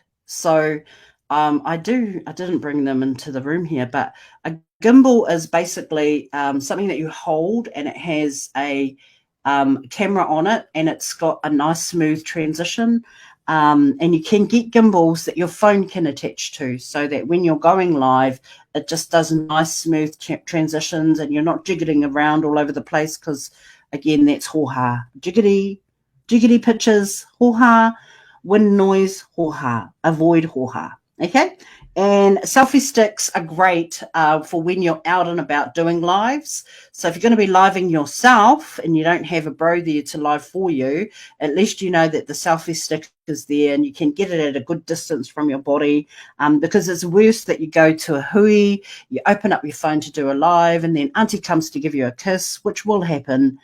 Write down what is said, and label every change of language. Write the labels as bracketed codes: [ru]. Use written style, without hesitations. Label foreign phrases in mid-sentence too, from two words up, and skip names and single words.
[en] So I didn't bring them into the room here, but a gimbal is basically something that you hold and it has a camera on it, and it's got a nice smooth transition. And you can get gimbals that your phone can attach to, so that when you're going live, it just does nice smooth transitions and you're not jiggling around all over the place, because again, that's ho-ha. Jiggity pictures, ho-ha. Wind noise, ho-ha. Avoid ho-ha. Okay? And selfie sticks are great for when you're out and about doing lives. So if you're going to be living yourself and you don't have a bro there to live for you, at least you know that the selfie stick is there and you can get it at a good distance from your body, because it's worse that you go to a hui, you open up your phone to do a live, and then auntie comes to give you a kiss, which will happen.